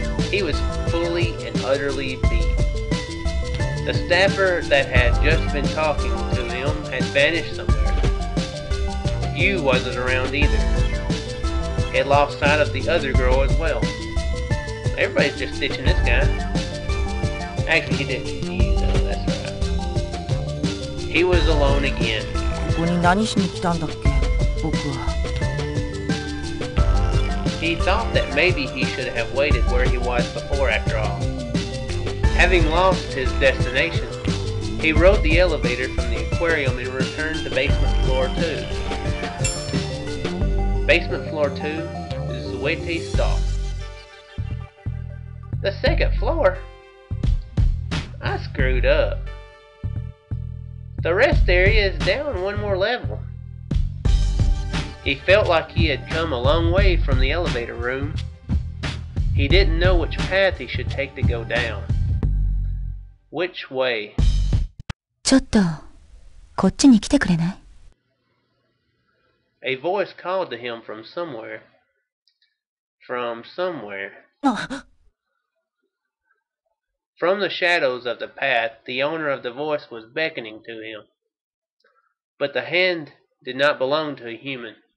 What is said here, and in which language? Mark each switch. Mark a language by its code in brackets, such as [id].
[en] He was fully and utterly beat. The staffer that had just been talking to him had vanished somewhere. Yu wasn't around either. He had lost sight of the other girl as well. Everybody's just ditching this guy. Actually, he didn't use though, that's right. He was alone again. [ja] ここに何しに来たんだっけ、僕は。 [en] He thought that maybe he should have waited where he was before after all. Having lost his destination, he rode the elevator from the aquarium and returned to basement floor 2. Basement floor 2 is Suete Stop. The second floor? I screwed up. The rest area is down one more level. He felt like he had come a long way from the elevator room. He didn't know which path he should take to go down. Which way? [ja] ちょっと、こっちに来てくれない？ [en] A voice called to him from somewhere. From somewhere. From the shadows of the path, the owner of the voice was beckoning to him. But the hand did not belong to a human.